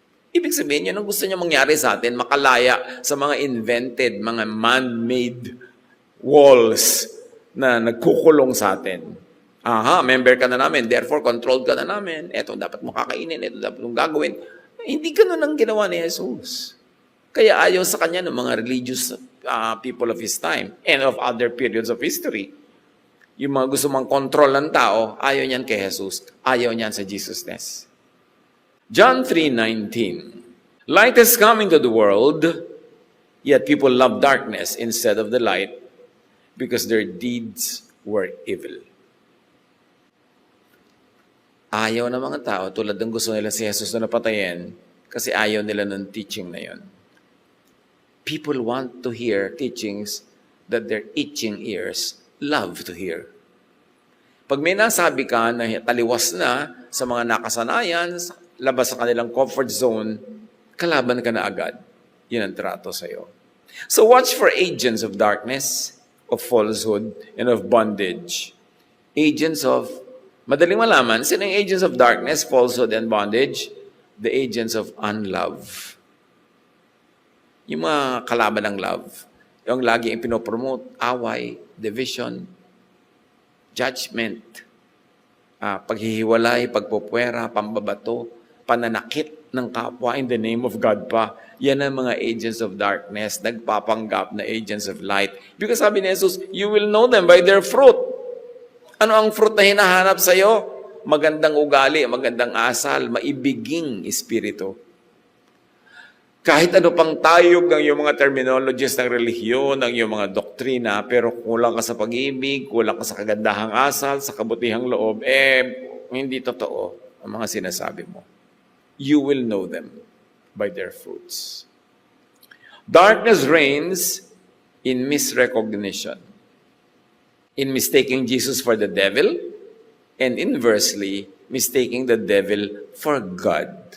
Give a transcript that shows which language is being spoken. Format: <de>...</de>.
<tl>Ibig sabihin, yun ang gusto niya mangyari sa atin, makalaya sa mga invented, mga</tl> <en>man-made walls</en> <tl>na nagkukulong sa atin. Aha, member ka na namin, therefore controlled ka na namin. Ito dapat mo kakainin, ito dapat mong gagawin. Hindi ganun ang ginawa ni Jesus. Kaya ayaw sa kanya ng mga</tl> <en>religious people of his time and of other periods of history.</en> <tl>Yung mga gusto mang control ng tao, ayaw niyan kay Jesus. Ayaw niyan sa Jesusness. John 3:19.</tl> <en>Light has come into the world, yet people love darkness instead of the light because their deeds were evil.</en> <tl>Ayaw ng mga tao, tulad ng gusto nila si Jesus na napatayin, kasi ayaw nila ng teaching na yon.</tl> <en>People want to hear teachings that their itching ears love to hear.</en> <tl>Pag may nasabi ka na taliwas na sa mga nakasanayan, labas sa kanilang comfort zone, kalaban ka na agad. Yun ang trato sa'yo.</tl> <en>So watch for agents of darkness, of falsehood, and of bondage. Agents of,</en> <tl>madaling malaman, sino yung</tl> <en>agents of darkness, falsehood, and bondage? The agents of unlove.</en> <tl>Yung mga kalaban ng love. Yung lagi yung pinopromote, away, division, judgment, paghihiwalay, pagpupwera, pambabato, pananakit ng kapwa</tl> <en>in the name of God</en> <tl>pa. Yan ang mga agents of darkness, nagpapanggap na agents of light.</tl> <en>Because</en> <tl>sabi ni Jesus,</tl> <en>you will know them by their fruit.</en> <tl>Ano ang fruit na hinahanap sa'yo? Magandang ugali, magandang asal, maibiging espiritu. Kahit ano pang tayog ng iyong mga terminologies ng relihiyon, ng iyong mga doktrina, pero kulang ka sa pag-ibig, kulang ka sa kagandahang asal, sa kabutihang loob, hindi totoo ang mga sinasabi mo.</tl> <en>You will know them by their fruits. Darkness reigns in misrecognition, in mistaking Jesus for the devil, and inversely, mistaking the devil for God.</en>